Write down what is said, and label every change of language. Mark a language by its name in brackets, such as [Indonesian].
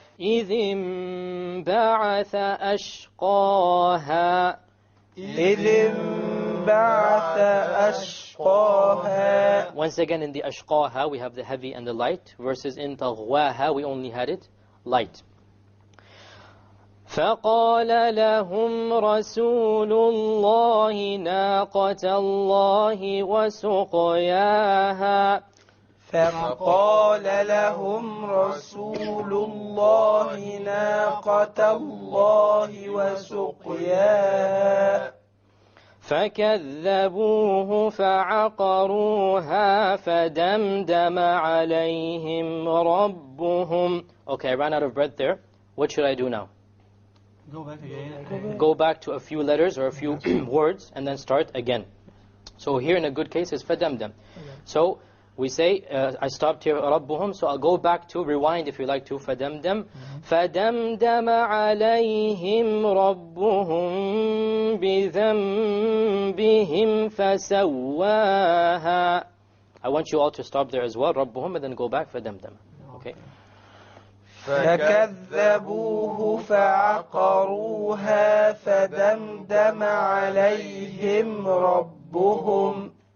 [Arabic] إذ انبعث أشقاها. إذ انبعث أشقاها. [English] Once again in the ashqaha we have the heavy and the light, versus in taghwaha we only had it light. [Arabic] فقال لهم رسول الله ناقة الله وسقياها. فقال لهم رسول الله ناقة الله وسقياها. فكذبوه فعقروها فدمدم عليهم ربهم. [English] Okay, I ran out of breath there. What should I do now? Go back again. Go back to a few letters or a few words and then start again. So here in a good case is فدمدم. So we say, I stopped here, ربهم, so I'll go back to, rewind if you like to, فدمدم. [Arabic] فدمدم عليهم ربهم بذنبهم فسواها. [English] I want you all to stop there as well, ربهم, and then go back, فدمدم. Okay. [Arabic] فكذبوه فعقروها فدمدم عليهم ربهم.